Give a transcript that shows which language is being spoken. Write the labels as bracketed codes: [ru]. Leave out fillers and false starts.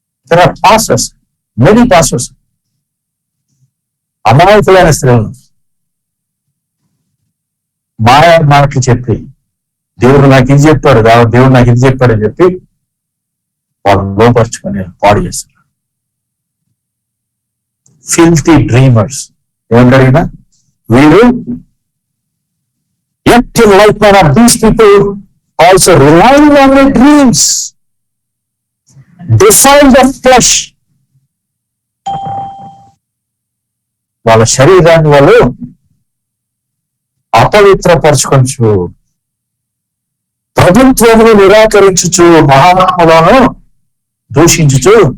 [en] There are pastors, many pastors. [te] అమాయకులైన స్త్రీలను మాయా మాటలు చెప్పి దేవుడు నాకు ఇది చెప్పాడు, దేవుడు నాకు ఇది చెప్పాడు అని చెప్పి వాళ్ళు లోపరుచుకొని పాడు చేస్తారు. [en] filthy dreamers [te] ఏమంటారు వీరు. [en] Yet in like manner these people also relying on their dreams defile the flesh. [te] వాళ్ళ శరీరాన్ని వాళ్ళు అపవిత్రపరచుకొచ్చు, ప్రభుత్వమును నిరాకరించుచు, మహాత్ములను దూషించుచు.